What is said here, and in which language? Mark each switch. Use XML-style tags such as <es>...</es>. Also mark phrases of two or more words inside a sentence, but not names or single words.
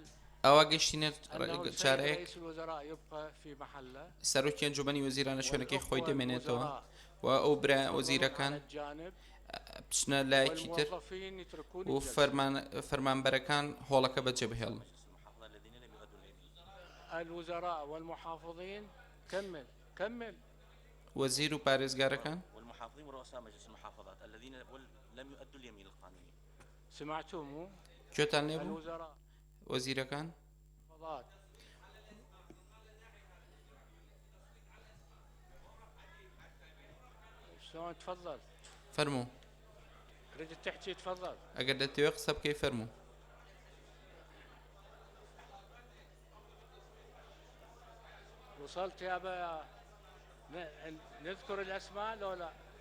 <ckb>ئەوە گەشتینە چارەیەک</ckb> <ar>رئيس الوزراء يبقى في محله</ar> <ckb>سەرۆکی ئەنجومەنی وەزیرانە شوێنەکەی خۆی دەمێنێتەوە و ئەو برا وەزیرەکان بچنە لایەکی تر و فەرمانبەرەکان هۆڵەکە بەجێ بهێڵن</ckb> <ar>الوزراء والمحافظين كمل</ar> <ckb>وەزیر و پارێزگارەکان</ckb> <ar>المحافظين ورؤساء مجلس المحافظات الذين لم يؤدوا اليمين القانوني. سمعتم</ar> <ckb>گوێتان لێ بوو</ckb> <ar>الوزراء</ar> <ckb>وەزیرەکان</ckb> <ar>فضات شلون تفضل</ar> <ckb>فەرموو</ckb> <ar>تريد تحكي تفضل</ar> <ckb>ئەگەر دەتەوێت قسە بکەی فەرموو</ckb> <ar>وصلت يا ابا نذكر الاسماء لو لا</ar>